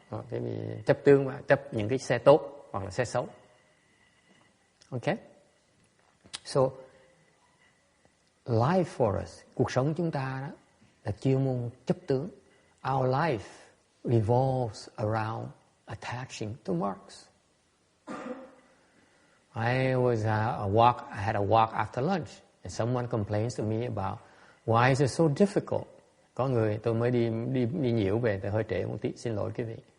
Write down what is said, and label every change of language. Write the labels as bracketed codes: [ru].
[vi] Cái chấp tướng mà chấp những cái xe tốt hoặc là xe xấu. Okay? [en] So, life for us, [vi] cuộc sống chúng ta đó là chuyên môn chấp tướng. [en] Our life revolves around attaching to marks. I had a walk after lunch, and someone complains to me about why is it so difficult. [vi] Có người, tôi mới đi nhiễu về, tôi hơi trễ một tí, xin lỗi quý vị.